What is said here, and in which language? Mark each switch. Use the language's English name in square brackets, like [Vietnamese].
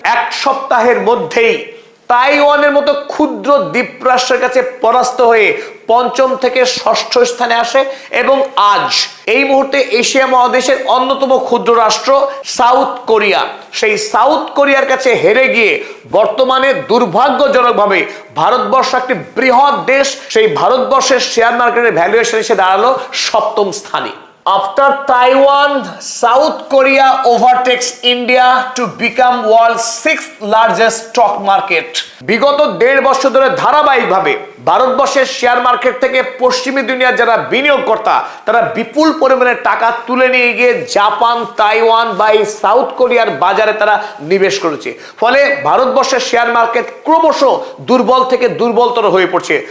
[Bangla] এক সপ্তাহের মধ্যেই তাইওয়ানের মতো ক্ষুদ্র দ্বীপরাষ্ট্রের কাছে পরাস্ত হয়ে পঞ্চম থেকে ষষ্ঠ স্থানে আসে, এবং আজ এই মুহূর্তে এশিয়া মহাদেশের অন্যতম ক্ষুদ্র রাষ্ট্র সাউথ কোরিয়া, সেই সাউথ কোরিয়ার কাছে হেরে গিয়ে বর্তমানে দুর্ভাগ্যজনকভাবে ভারতবর্ষ একটি বৃহৎ দেশ, সেই ভারতবর্ষের শেয়ার মার্কেটের ভ্যালুয়েশন এসে দাঁড়ালো 7ম স্থানে। [English] After Taiwan, South Korea overtakes India to become world's 6th largest stock market. [Bangla] বিগত 1.5 বছর ধরে ধারাবাহিকভাবে ভারতবর্ষের শেয়ার মার্কেট থেকে পশ্চিমী দুনিয়ার যারা বিনিয়োগকর্তা তারা বিপুল পরিমাণে টাকা তুলে নিয়ে গিয়ে জাপান, তাইওয়ান বা এই সাউথ কোরিয়ার বাজারে তারা নিবেশ করেছে। ফলে ভারতবর্ষের শেয়ার মার্কেট ক্রমশ দুর্বল থেকে দুর্বলতর হয়ে পড়ছে।